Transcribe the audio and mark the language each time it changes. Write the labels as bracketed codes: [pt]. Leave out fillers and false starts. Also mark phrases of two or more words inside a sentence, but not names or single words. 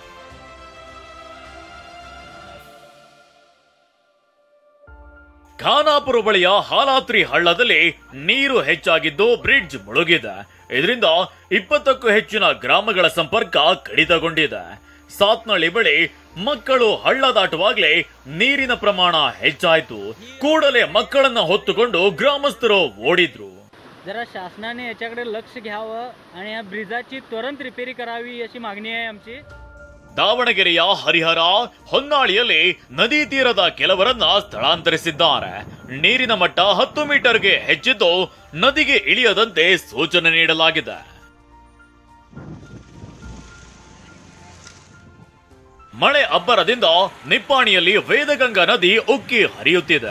[kn] ಖಾನಾಪುರ ಬಳಿಯ ಹಾಲಾತ್ರಿ ಹಳ್ಳದಲ್ಲಿ ನೀರು ಹೆಚ್ಚಾಗಿದ್ದು ಬ್ರಿಡ್ಜ್ ಮುಳುಗಿದೆ. ಇದರಿಂದ 20ಕ್ಕೂ ಹೆಚ್ಚಿನ ಗ್ರಾಮಗಳ ಸಂಪರ್ಕ ಕಡಿತಗೊಂಡಿದೆ. ಸಾತ್ನಳ್ಳಿ ಬಳಿ ಮಕ್ಕಳು ಹಳ್ಳ ದಾಟುವಾಗಲೇ ನೀರಿನ ಪ್ರಮಾಣ ಹೆಚ್ಚಾಯಿತು. ಕೂಡಲೇ ಮಕ್ಕಳನ್ನ ಹೊತ್ತುಕೊಂಡು ಗ್ರಾಮಸ್ಥರು ಓಡಿದ್ರು. [mr] जरा शासनाने याच्याकडे लक्ष घ्यावं आणि या ब्रिजाची त्वरित रिपेरी करावी अशी मागणी आहे आमची. [kn] ದಾವಣಗೆರೆಯ ಹರಿಹರ, ಹೊನ್ನಾಳಿಯಲ್ಲಿ ನದಿ ತೀರದ ಕೆಲವರನ್ನ ಸ್ಥಳಾಂತರಿಸಿದ್ದಾರೆ. ನೀರಿನ ಮಟ್ಟ 10 ಮೀಟರ್ಗೆ ಹೆಚ್ಚಿದ್ದು ನದಿಗೆ ಇಳಿಯದಂತೆ ಸೂಚನೆ ನೀಡಲಾಗಿದೆ. ಮಳೆ ಅಬ್ಬರದಿಂದ ನಿಪ್ಪಾಣಿಯಲ್ಲಿ ವೇದಗಂಗಾ ನದಿ ಉಕ್ಕಿ ಹರಿಯುತ್ತಿದೆ.